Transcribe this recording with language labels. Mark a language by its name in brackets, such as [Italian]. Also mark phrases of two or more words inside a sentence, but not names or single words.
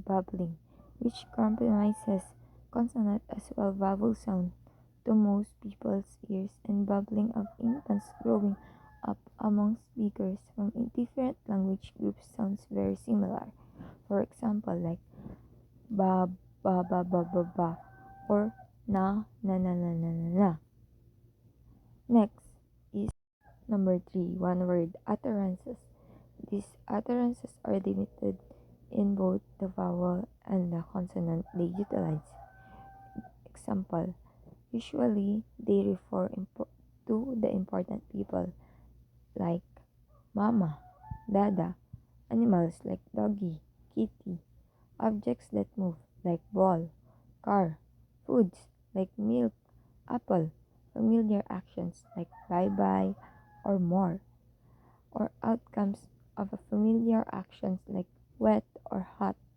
[English] Babbling, which compromises consonant as well vowel sound to most people's ears, and babbling of infants growing up among speakers from different language groups sounds very similar. For example, like ba ba ba ba ba ba or na na na na na na na. Next is number 3, one word utterances. These utterances are limited in both the vowel and the consonant they utilize. Example, usually they refer to the important people like mama, dada, animals like doggy, kitty, objects that move like ball, car, foods like milk, apple, familiar actions like bye-bye or more, or outcomes of a familiar actions like wet or hot.